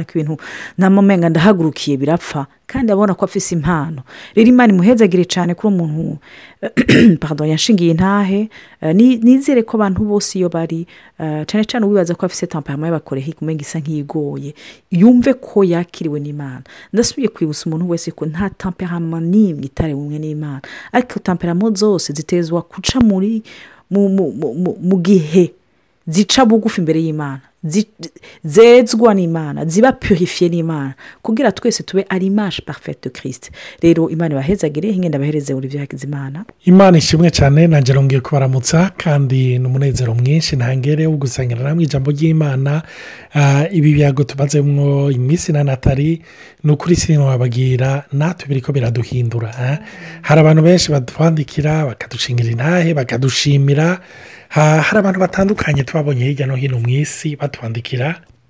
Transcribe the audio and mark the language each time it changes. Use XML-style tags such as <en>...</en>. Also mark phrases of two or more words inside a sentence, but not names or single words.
<rn>ko ibintu namenga ndahagurukiye birapfa kandi abona ko afise impano rero Imana imuhezagire cyane kuri umuntu pardon yashingiye intahe nizere ko abantu bose iyo bari cyane ubibaza ko afise temperament y'abakolerique umenga isa nk'iyigoye yumve ko yakiriwe n'Imana ndasubiye kwibutsa umuntu wese ko nta temperament n'imwe itari umwe n'Imana ariko temperament zose zitezwa kuca muri mu gihe zica bugufi imbere y'Imana zezwa n'Imana ziba purifiye n'Imana kugira twese tube ari</rn> <fr>image parfaite de Christ</fr> <rn>rero Imana bahezagire ngenda bahereze Olivier Hakizimana Imana ishimwe cyane nanje rongeye kubaramutsa kandi n'umunezero mwinshi ntangere wo gusangira namwe ijambo ry'Imana ibi byago tubazemwo imisi na Nathalie n'ukuri sinimo babagira natwe biriko biraduhindura hari abantu benshi badufandikira bakadushingira intahe bakadushimira hari abantu batandukanye twabonye hirya no hino mu isi batwandikira</rn>